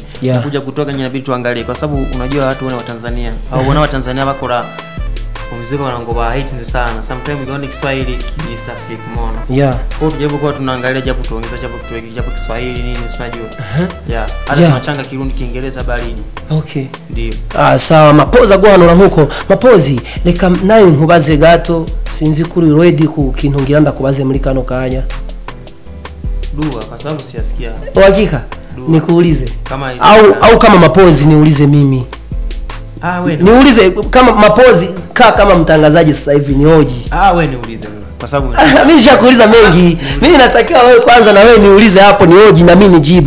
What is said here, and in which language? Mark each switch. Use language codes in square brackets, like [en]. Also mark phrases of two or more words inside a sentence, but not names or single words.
[sw] Kuja kutoka nje inabidi tuangalie, kwa sababu unajua watu wa Tanzania au wana wa Tanzania wako la muziki wanaongoba hate sana. Sometimes ukiona Kiswahili East Africa umeona. Kwa hiyo japo kwa tunaangalia japo tuongeza japo tuweke japo Kiswahili nini unajua. Hata tunachanga Kirundi Kiingereza baridi. Okay. Ndio. Sawa, [rn] mapoza gwanura nkuko. Mapozi reka nayo nkubaze gato, sinzi kuri ready ku kintu ngira ndakubaze muri kano kanya. [sw] Dua kwa sababu siyasikia. Uhakika? Nikuulize. Kama au kama mapozi niulize mimi. Wewe niulize kama mapozi kama mtangazaji sasa hivi ni hoji. Wewe niulize kwa sababu mimi nishakuuliza mengi. Mimi natakiwa wewe kwanza na wewe niulize hapo ni hoji na mimi nijibu.